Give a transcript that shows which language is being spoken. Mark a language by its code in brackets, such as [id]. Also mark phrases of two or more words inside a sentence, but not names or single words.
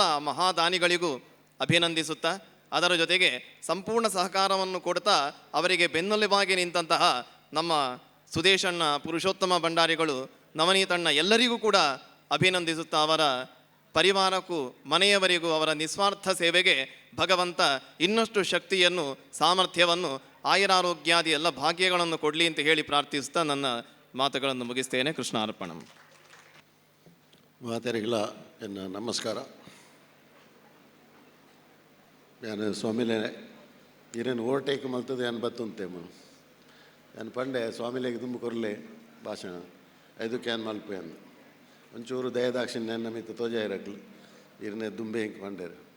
[kn] ಮಹಾದಾನಿಗಳಿಗೂ ಅಭಿನಂದಿಸುತ್ತಾ, ಅದರ ಜೊತೆಗೆ ಸಂಪೂರ್ಣ ಸಹಕಾರವನ್ನು ಕೊಡ್ತಾ ಅವರಿಗೆ ಬೆನ್ನೆಲುಬಾಗಿ ನಿಂತಹ ನಮ್ಮ ಸುದೇಶಣ್ಣ, ಪುರುಷೋತ್ತಮ ಭಂಡಾರಿಗಳು, ನವನೀತಣ್ಣ ಎಲ್ಲರಿಗೂ ಕೂಡ ಅಭಿನಂದಿಸುತ್ತಾ ಅವರ ಪರಿವಾರಕ್ಕೂ ಮನೆಯವರಿಗೂ ಅವರ ನಿಸ್ವಾರ್ಥ ಸೇವೆಗೆ ಭಗವಂತ ಇನ್ನಷ್ಟು ಶಕ್ತಿಯನ್ನು, ಸಾಮರ್ಥ್ಯವನ್ನು, ಆಯುರಾರೋಗ್ಯಾದಿ ಎಲ್ಲ ಭಾಗ್ಯಗಳನ್ನು ಕೊಡಲಿ ಅಂತ ಹೇಳಿ ಪ್ರಾರ್ಥಿಸುತ್ತಾ ನನ್ನ ಮಾತುಗಳನ್ನು ಮುಗಿಸ್ತೇನೆ. ಕೃಷ್ಣಾರ್ಪಣಂ. [tcy] ಮಾತೆರಿಗಳ ಎನ್ನ ನಮಸ್ಕಾರ. ನಾನು ಸ್ವಾಮಿಲೆ ಇರೇನು ಓವರ್ಟೇಕ್ ಮಲ್ತದೆ ಏನು ಬತ್ತುಂತೇಮು ನಾನು ಪಂಡೆ ಸ್ವಾಮಿಲೆಗೆ ತುಂಬ ಕೊರಲೆ ಭಾಷಣ 5 ಕ್ಯಾನ್ ಮಲ್ಪೆ ಅಂದು ಒಂಚೂರು ದಯದಾಕ್ಷಿಣ್ಯ ನಮಿತ ತೋಜ ಇರಕ್ಲು ಇರನೇ ದುಂಬೆ ಹಿಂಗೆ ಪಂಡೇರು